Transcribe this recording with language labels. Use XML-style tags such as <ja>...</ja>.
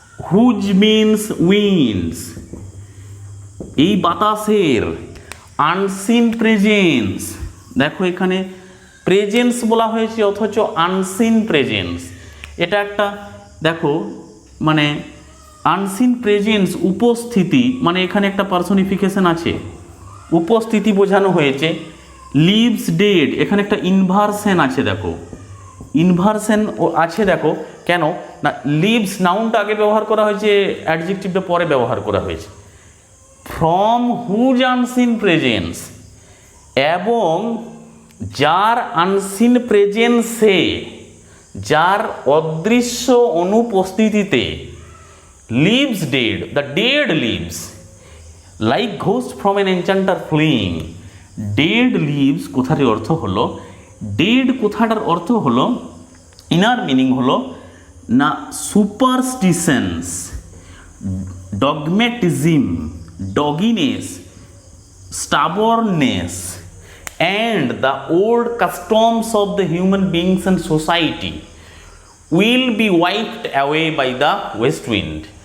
<en>Whose means winds,</en> <bn>এই বাতাসের, unseen presence, দেখো এখানে প্রেজেন্স বলা হয়েছে অথচ আনসিন প্রেজেন্স, এটা একটা দেখো মানে আনসিন প্রেজেন্স উপস্থিতি, মানে এখানে একটা পার্সনিফিকেশন আছে, উপস্থিতি বোঝানো হয়েছে। লিভস ডেড, এখানে একটা ইনভার্সন আছে, দেখো ইনভার্সন আছে, দেখো কেন না লিভস নাউনটা আগে ব্যবহার করা হয়েছে, অ্যাডজেক্টিভটা পরে ব্যবহার করা হয়েছে।</bn> <en>from whose unseen presence,</en> <bn>এবং যার আনসিন প্রেজেন্সে, যার অদৃশ্য অনুপস্থিতিতে,</bn> <en>Leaves dead, the dead leaves like ghost from an enchanter fleeing.</en> <bn>Dead leaves কথাটির অর্থ হলো, ডেড কথাটার অর্থ হলো, ইনার মিনিং হলো না</bn> <en>Superstitions, dogmatism, dogginess, stubbornness and the old customs of the human beings and society will be wiped away by the west wind.</en>